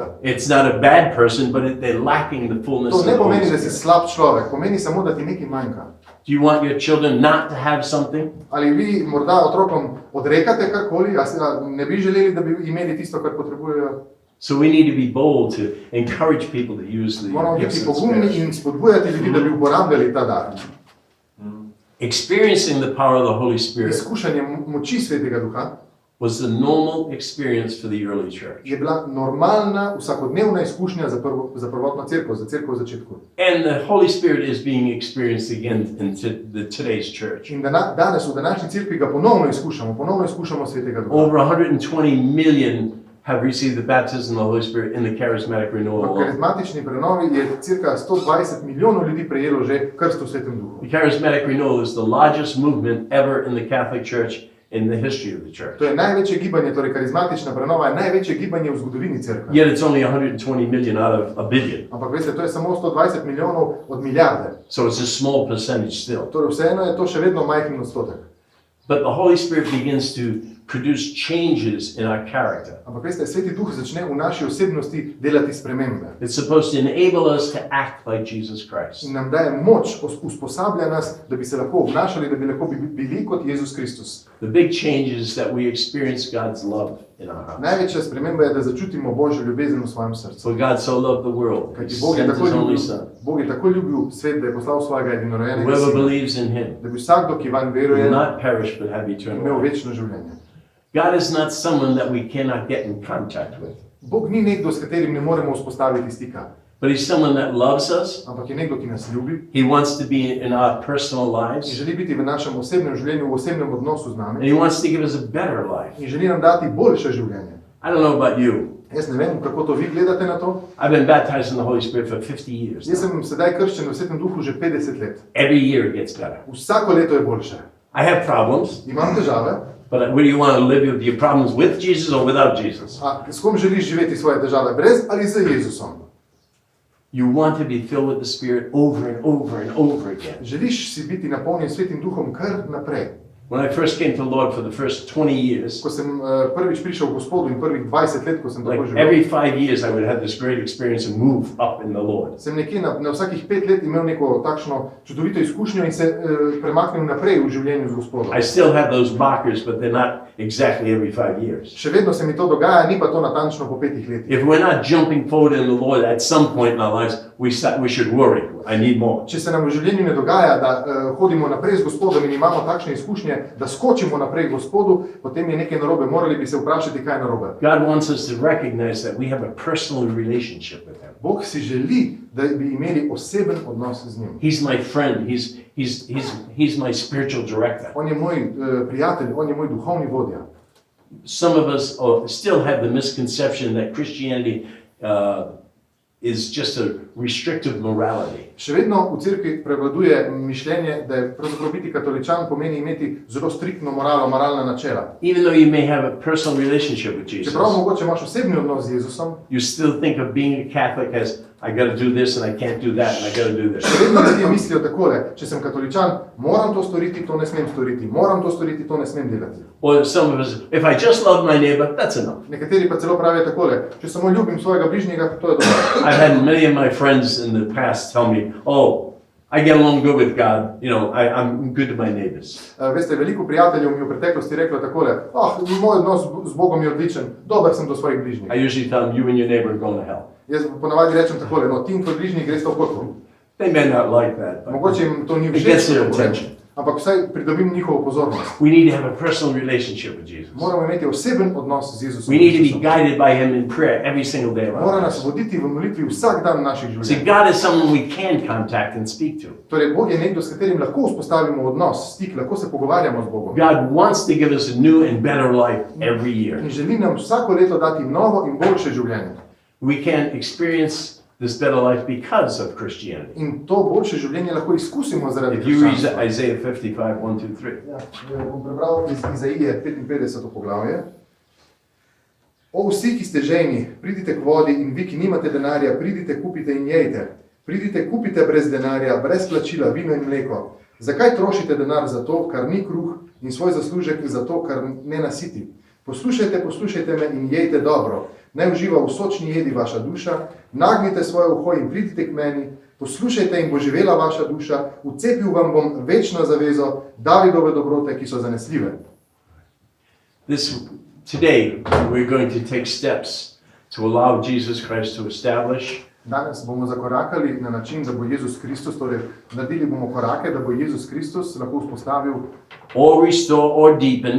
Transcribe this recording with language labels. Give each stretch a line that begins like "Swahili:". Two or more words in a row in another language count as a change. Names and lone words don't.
English: It's not a bad person, but they're lacking the fullness
Slovenian: To
English: of
Slovenian: ne
English: the Holy
Slovenian: pomeni, da si
English: Spirit.
Slovenian: slab človek, pomeni samo, da ti nekaj manjka.
English: Do you want your children not to have something?
Slovenian: Ali vi morda otrokom odrekate karkoli, a ne bi želeli, da bi imeli tisto, kar potrebujejo?
English: So we need to be bold to encourage people to use the
Slovenian: Moramo
English: gifts
Slovenian: biti
English: of the
Slovenian: pogumni
English: Spirit.
Slovenian: in spodbujati ljudi, da bi uporabljali ta dar.
English: Experiencing the power of the Holy Spirit
Slovenian: Izkušanje moči Svetega Duha
English: was the normal experience for the early church.
Slovenian: je bila normalna, vsakodnevna izkušnja za prvotno cerkev, za cerkev v začetku.
English: And the Holy Spirit is being experienced again in today's church.
Slovenian: In danes v današnji cerkvi ga ponovno izkušamo Svetega Duha.
English: Over 120 million have received the baptism of the Holy Spirit in the charismatic renewal.
Slovenian: V karizmatični prenovi je cirka 120 milijonov ljudi prejelo že krst v Svetem Duhu.
English: The charismatic renewal is the largest movement ever in the Catholic Church in the history of the church.
Slovenian: To je največje gibanje, torej karizmatična prenova je največje gibanje v zgodovini cerkve.
English: Yet it's only 120 million out of a billion.
Slovenian: Ampak veste, to je samo 120 milijonov od milijarde.
English: So it's a small percentage still.
Slovenian: Torej vseeno je to še vedno majhen odstotek.
English: But the Holy Spirit begins to produce changes in our character.
Slovenian: Ampak veste, Sveti Duh začne v naši osebnosti delati spremembe.
English: It's supposed to enable us to act like Jesus Christ.
Slovenian: In nam daje moč, usposablja nas, da bi se lahko obnašali, da bi lahko bili kot Jezus Kristus.
English: The big change is that we experience God's love in our hearts.
Slovenian: Največja sprememba je, da začutimo Božjo ljubezen v svojem srcu.
English: For God so loved the world, He
Slovenian: Kajti Bog je
English: sent
Slovenian: tako
English: His only
Slovenian: ljubil,
English: Son.
Slovenian: Bog je tako ljubil svet, da je poslal svojega edinorojenega
English: Whoever
Slovenian: sina,
English: believes in Him
Slovenian: da bi vsakdo, ki vanj veruje,
English: will not perish but have eternal
Slovenian: imel
English: life.
Slovenian: večno življenje.
English: God is not someone that we cannot get in contact with,
Slovenian: Bog ni nekdo, s katerim ne moremo vzpostaviti stika,
English: but He's someone that loves us.
Slovenian: ampak je nekdo, ki nas ljubi
English: He wants to be in our personal
Slovenian: in
English: lives,
Slovenian: želi biti v našem osebnem življenju, v osebnem odnosu z
English: and
Slovenian: nami
English: He wants to give us a better life.
Slovenian: in želi nam dati boljše življenje.
English: I don't know about you.
Slovenian: Jaz ne vem, kako to vi gledate na to.
English: I've been baptized in the Holy Spirit for 50 years.
Slovenian: Jaz sem sedaj krščen v Svetem Duhu že 50 let.
English: Every year it gets better.
Slovenian: Vsako leto je boljše.
English: I have problems,
Slovenian: Imam težave,
English: but where do you want to live with your problems with Jesus or without Jesus?
Slovenian: a s kom želiš živeti svoje težave, brez ali z Jezusom?
English: You want to be filled with the Spirit over and over and over again.
Slovenian: Želiš si biti napolnjen Svetim Duhom kar naprej.
English: When I first came to the Lord for the first 20 years,
Slovenian: Ko sem prvič prišel v Gospodu in prvih 20 let, ko sem tako
English: like
Slovenian: živel,
English: every 5 years I would have this great experience and move up in the Lord.
Slovenian: sem nekje na vsakih 5 let imel neko takšno čudovito izkušnjo in se premaknil naprej v življenju z Gospodom.
English: I still have those markers, but they're not exactly every 5 years.
Slovenian: Še vedno se mi to dogaja, ni pa to natančno po 5 letih.
English: If we're not jumping forward in the Lord at some point in our lives, we should worry. I need more.
Slovenian: Če se nam v življenju ne dogaja, da hodimo naprej z Gospodom in imamo takšne izkušnje, da skočimo naprej k Gospodu, potem je nekaj narobe. Morali bi se vprašati, kaj je narobe.
English: God wants us to recognize that we have a personal relationship with Him.
Slovenian: Bog si želi, da bi imeli oseben odnos z njim.
English: He's my friend. He's my spiritual director.
Slovenian: On je moj prijatelj, on je moj duhovni vodja.
English: Some of us still have the misconception that Christianity is just a restrictive morality.
Slovenian: Še vedno v cerkvi prevladuje mišljenje, da je pravzaprav biti katoličan pomeni imeti zelo striktno moralo, moralna načela.
English: Even though you may have a personal relationship with Jesus,
Slovenian: Čeprav mogoče imaš osebni odnos z Jezusom,
English: you still think of being a Catholic as I got to do this and I can't do that and I got to do this.
Slovenian: še vedno ljudje mislijo takole, če sem katoličan, moram to storiti, to ne smem storiti, moram to storiti, to ne smem delati.
English: Or some of us, if I just love my neighbor, that's enough.
Slovenian: Nekateri pa celo pravijo takole, če samo ljubim svojega bližnjega, to je dobro.
English: I've had many of my friends in the past tell me, oh, I get along good with God, you know, I'm good to my neighbors.
Slovenian: Veste, veliko prijateljev mi v preteklosti reklo takole, moj odnos z Bogom je odličen, dober sem do svojih bližnjih.
English: I usually tell them, you and your neighbor are going to hell.
Slovenian: Jaz ponavadi rečem takole, no ti in tvoj bližnji greste v peklo.
English: They may not like that, but
Slovenian: Mogoče jim to ni
English: it gets
Slovenian: všeč,
English: their
Slovenian: ko to rečem,
English: attention.
Slovenian: ampak vsaj pridobim njihovo pozornost.
English: We need to have a personal relationship with Jesus.
Slovenian: Moramo imeti oseben odnos z Jezusom.
English: We need to be guided by Him in prayer every single day of our
Slovenian: Mora
English: lives.
Slovenian: nas voditi v molitvi vsak dan naših
English: See,
Slovenian: življenj.
English: God is someone we can contact and speak to.
Slovenian: Torej, Bog je nekdo, s katerim lahko vzpostavimo odnos, stik, lahko se pogovarjamo z Bogom.
English: God wants to give us a new and better life every year.
Slovenian: In želi nam vsako leto dati novo in boljše življenje.
English: We can experience this better life because of Christianity.
Slovenian: In to boljše življenje lahko izkusimo zaradi
English: If you read
Slovenian: krščanstva.
English: Isaiah 55, 1, 2, 3.
Slovenian: Ja, bom prebral iz Izaije 55. poglavje. O vsi, ki ste žejni, pridite k vodi, in vi, ki nimate denarja, pridite, kupite in jejte. Pridite, kupite brez denarja, brez plačila, vino in mleko. Zakaj trošite denar za to, kar ni kruh, in svoj zaslužek za to, kar ne nasiti? Poslušajte me in jejte dobro. Naj uživa v sočni jedi vaša duša, nagnite svoje uho in pridite k meni, poslušajte in bo živela vaša duša, vcepil vam bom večno zavezo, Davidove dobrote, ki so zanesljive.
English: Today, we're going to take steps to allow Jesus Christ to establish
Slovenian: Danes bomo zakorakali na način, da bo Jezus Kristus, torej naredili bomo korake, da bo Jezus Kristus lahko vzpostavil
English: or restore or deepen